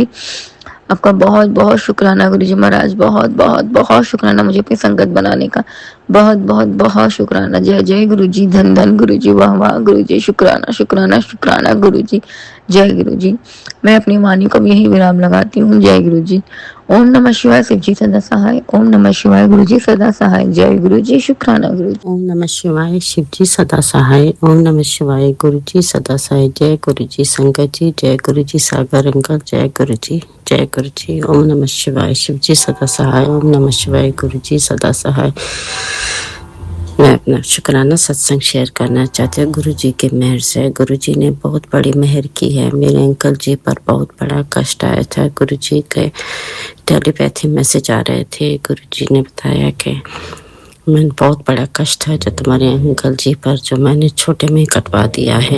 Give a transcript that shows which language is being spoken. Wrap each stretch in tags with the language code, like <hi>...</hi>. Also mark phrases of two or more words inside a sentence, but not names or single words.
<hi>आपका बहुत बहुत शुक्राना गुरु जी महाराज, बहुत बहुत बहुत शुक्राना मुझे अपनी संगत बनाने का, बहुत बहुत बहुत शुक्राना। जय जय गुरु जी, धन धन गुरु जी, वाह वाह गुरु जी, शुक्राना शुक्राना शुक्राना गुरु जी। जय गुरु जी। मैं अपनी वाणी को भी यही विराम लगाती हूँ। जय गुरु जी।</hi> <sa>ओम नमः शिवाय,</sa> <hi>शिव जी सदा सहाय।</hi> <sa>ओम नमः शिवाय,</sa> <hi>गुरु जी सदा सहाय। जय गुरु जी, शुक्राना गुरु जी।</hi> <sa>ओम नमः शिवाय,</sa> <hi>शिव जी सदा सहाय।</hi> <sa>ओम नमः शिवाय,</sa> <hi>गुरु जी सदा सहाय। जय गुरु जी संगत जी, जय गुरु जी सागर अंकल, जय गुरु जी, जय गुरु जी।</hi> <sa>ओम नमः शिवाय,</sa> <hi>शिव जी सदा सहाय।</hi> <sa>ओम नमः शिवाय,</sa> <hi>गुरु जी सदा सहाय। मैं अपना शुक्राना सत्संग शेयर करना चाहती हूँ। गुरु जी के मेहर से, गुरु जी ने बहुत बड़ी मेहर की है। मेरे अंकल जी पर बहुत बड़ा कष्ट आया था। गुरु जी के</hi> <en>telepathy message</en> <hi>आ रहे थे। गुरु जी ने बताया कि मैं बहुत बड़ा कष्ट है जो तुम्हारे अंकल जी पर, जो मैंने छोटे में कटवा दिया है।</hi>